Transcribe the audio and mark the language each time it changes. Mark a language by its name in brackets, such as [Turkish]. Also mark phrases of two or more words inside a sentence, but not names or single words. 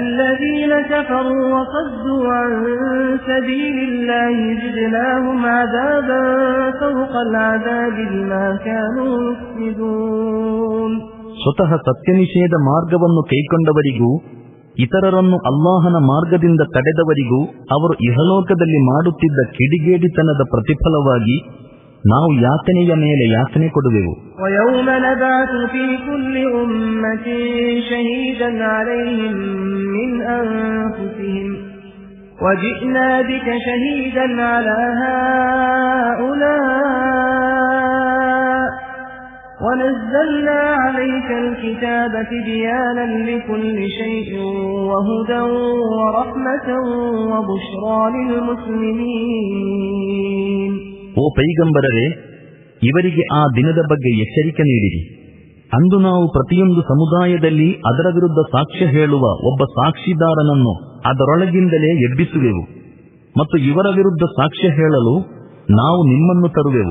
[Kannada] ಸ್ವತಃ ಸತ್ಯನಿಷೇಧ ಮಾರ್ಗವನ್ನು ಕೈಕೊಂಡವರಿಗೂ ಇತರರನ್ನು ಅಲ್ಲಾಹನ ಮಾರ್ಗದಿಂದ ತಡೆದವರಿಗೂ ಅವರು ಇಹಲೋಕದಲ್ಲಿ ಮಾಡುತ್ತಿದ್ದ ಕಿಡಿಗೇಡಿತನದ ಪ್ರತಿಫಲವಾಗಿ ನಾವು ಯಾತನೆಯ ಮೇಲೆ ಯಾತನೆ ಕೊಡುವೆವು. [Arabic] وجئنا بك شهيدا على هؤلاء ونزلنا عليك الكتاب تبيانا لكل شيء وهدى ورحمة وبشرى للمسلمين. [Kannada] ಓ ಪೈಗಂಬರರೇ, ಇವರಿಗೆ ಆ ದಿನದ ಬಗ್ಗೆ ಎಚ್ಚರಿಕೆ ನೀಡಿರಿ. ಅಂದು ನಾವು ಪ್ರತಿಯೊಂದು ಸಮುದಾಯದಲ್ಲಿ ಅದರ ವಿರುದ್ಧ ಸಾಕ್ಷ್ಯ ಹೇಳುವ ಒಬ್ಬ ಸಾಕ್ಷಿದಾರನನ್ನು ಅದರೊಳಗಿಂದಲೇ ಎಬ್ಬಿಸುವೆವು ಮತ್ತು ಇವರ ವಿರುದ್ಧ ಸಾಕ್ಷ್ಯ ಹೇಳಲು ನಾವು ನಿಮ್ಮನ್ನು ತರುವೆವು.